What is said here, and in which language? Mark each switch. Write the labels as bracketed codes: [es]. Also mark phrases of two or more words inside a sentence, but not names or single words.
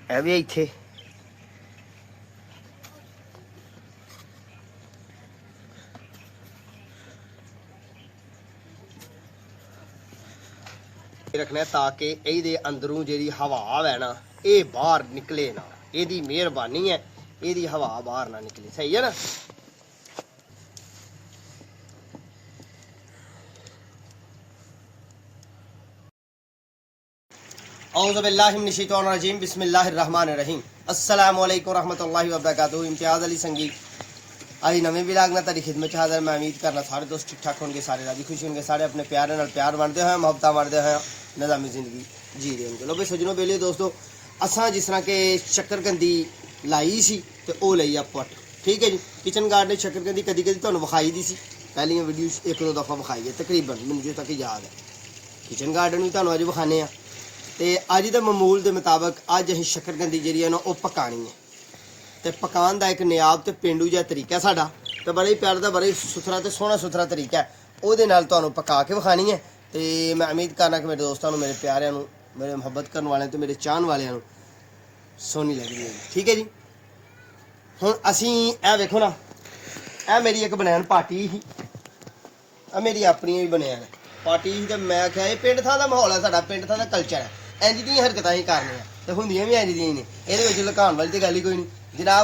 [pa] ਇਹ ਵੀ ਇੱਥੇ ਰੱਖਣਾ ਤਾਕਿ ਯੇ ਅੰਦਰੋਂ ਜੀ ਹਵਾ ਹੈ ਨਾ ਯੇ ਬਾਹਰ ਨਿਕਲੇ ਨਾ, ਯਦੀ ਮਿਹਰਬਾਨੀ ਹੈ ਯਦੀ ਹਵਾ ਬਾਹਰ ਨਾ ਨਿਕਲੇ। ਸਹੀ ਹੈ ਨਾ। [ar] أعوذ بالله من الشيطان الرجيم بسم الله الرحمن الرحيم السلام عليكم رحمة الله وبركاته. [pa] ਇਮਤਿਆਜ਼ ਅਲੀ ਸੰਗੀ ਅੱਜ ਨਵੇਂ ਵਲੌਗ ਮੇਂ ਤੇਰੀ ਖ਼ਿਦਮਤ ਹਾਜ਼ਰ। ਮੈਂ ਉਮੀਦ ਕਰਨਾ ਸਾਰੇ ਦੋਸਤ ਠੀਕ ਠਾਕ ਹੋਂਗੇ, ਸਾਰੇ ਰਾਜ਼ੀ ਖ਼ੁਸ਼ ਹੋਂਗੇ, ਸਾਰੇ ਆਪਣੇ ਪਿਆਰੇ ਨਾਲ ਪਿਆਰ ਵੰਡਦੇ ਹੋਏ ਮੁਹੱਬਤ ਵੰਡਦੇ ਹੋਏ ਨਿਜ਼ਾਮੀ ਜ਼ਿੰਦਗੀ ਜੀ ਰਹੇ ਹੋਂਗੇ। ਲੋ ਭਾਈ ਸੱਜਣੋ ਬੇਲੇ ਦੋਸਤੋ ਅਸਾਂ ਜਿਸ ਤਰ੍ਹਾਂ ਕੇ ਸ਼ੱਕਰਕੰਦੀ ਲਾਈ ਸੀ ਤੇ ਓ ਲਈ ਆ ਪੱਟ। ਠੀਕ ਹੈ ਜੀ। [en] kitchen garden [pa] ਸ਼ੱਕਰਕੰਦੀ ਕਦੀ ਕਦੀ ਤੁਹਾਨੂੰ ਵਿਖਾਈ ਦੀ ਸੀ, ਪਹਿਲੀਆਂ ਵੀਡੀਓ ਇੱਕ ਦੋ ਦਫ਼ਾ ਵਿਖਾਈ ਹੈ ਤਕਰੀਬਨ ਮੈਨੂੰ ਜੋ ਤੱਕ ਯਾਦ ਹੈ। [en] kitchen garden [pa] ਭੀ ਤੁਹਾਨੂੰ ਅੱਜ ਵਿਖਾਣੇ ਆ ਤੇ ਅੱਜ ਦੇ ਮਾਮੂਲ ਕੇ ਮੁਤਾਬਿਕ ਅੱਜ ਅਸੀਂ ਸ਼ੱਕਰਕੰਦੀ ਜਿਹੜੀ ਹੈ ਨਾ ਵੋ ਪਕਾਣੀ ਹੈ ਤੇ ਪਕਾਣੇ ਕਾ ਇੱਕ ਨਿਆਬ ਤੇ ਪੇਂਡੂ ਜਿਹਾ ਤਰੀਕਾ ਸਾਡਾ ਤੇ ਬੜਾ ਹੀ ਪਿਆਰਾ ਦਾ ਬੜਾ ਹੀ ਸੁਥਰਾ ਤੇ ਸੋਹਣਾ ਸੁਥਰਾ ਤਰੀਕਾ ਹੈ। ਉਹਦੇ ਨਾਲ ਤੁਹਾਨੂੰ ਪਕਾ ਕੇ ਵਿਖਾਣੀ ਹੈ ਤੇ ਮੈਂ ਉਮੀਦ ਕਰਨਾ ਕਿ ਮੇਰੇ ਦੋਸਤੋ ਮੇਰੇ ਪਿਆਰਿਆਂ ਨੂੰ ਮੇਰੇ ਮੁਹੱਬਤ ਕਰਨੇ ਵਾਲੇ ਤੋ ਮੇਰੇ ਚਾਹੁਣ ਵਾਲਿਆਂ ਨੂੰ ਸੋਹਣੀ ਲੱਗਦੀ ਹੈ। ਠੀਕ ਹੈ ਜੀ। ਹੁਣ ਅਸੀਂ ਏ ਵੇਖੋ ਨਾ ਏ ਮੇਰੀ ਇੱਕ [en] banyan party [pa] ਹੀ, ਮੇਰੀ ਆਪਣੀ ਭੀ [en] banyan party [pa] ਹੀ ਤੇ ਮੈਂ ਆਖਿਆ ਯੇ ਪਿੰਡ ਥਾਂ ਦਾ ਮਾਹੌਲ ਹੈ, ਸਾਡਾ ਪਿੰਡ ਥਾਂ ਦਾ ਕਲਚਰ ਹੈ, ਇੰਜ ਦੀ ਹਰਕਤਾਂ ਹੀ ਕਰਨੀਆਂ ਤੇ ਹੁੰਦੀਆਂ ਭੀ ਇੰਜ ਦੀਆਂ ਹੀ ਨੇ, ਇਹਦੇ ਵਿੱਚ ਲੁਕਾਉਣ ਵਾਲੀ ਤੇ ਗੱਲ ਹੀ ਕੋਈ ਨਹੀਂ ਜਨਾਬ।